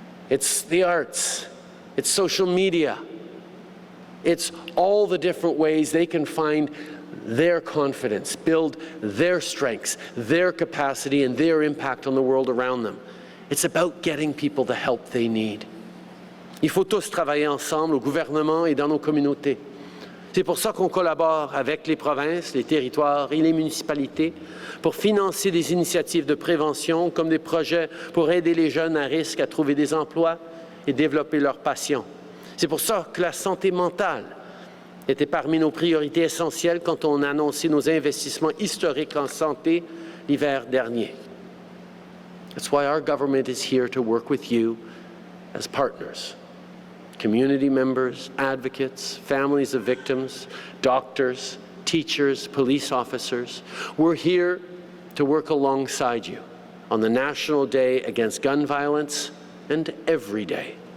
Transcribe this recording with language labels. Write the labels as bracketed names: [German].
[English] It's the arts. It's social media. It's all the different ways they can find their confidence, build their strengths, their capacity, and their impact on the world around them. It's about getting people the help they need. [French] Il faut tous travailler ensemble au gouvernement et dans nos communautés. C'est pour ça qu'on collabore avec les provinces, les territoires et les municipalités pour financer des initiatives de prévention comme des projets pour aider les jeunes à risque à trouver des emplois et développer leur passion. C'est pour ça que la santé mentale était parmi nos priorités essentielles quand on a annoncé nos investissements historiques en santé l'hiver dernier. [English] That's why our government is here to work with you as partners. Community members, advocates, families of victims, doctors, teachers, police officers. We're here to work alongside you on the National Day Against Gun Violence and every day.